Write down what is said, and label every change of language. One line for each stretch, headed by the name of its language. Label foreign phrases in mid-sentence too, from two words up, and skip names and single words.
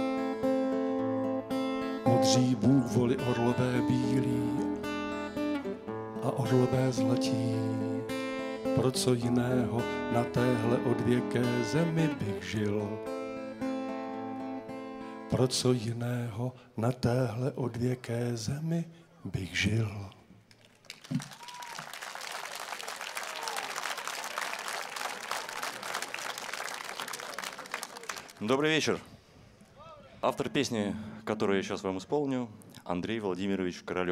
Czech: Modří bůvoly, orlové, bílí a orlové zlatí. Pro co jiného na téhle odvěké zemi bych žil? Pro co jiného na téhle odvěké zemi bych žil?
Russian: Добрый вечер. Автор песни, которую я сейчас вам исполню, Андрей Владимирович Королев.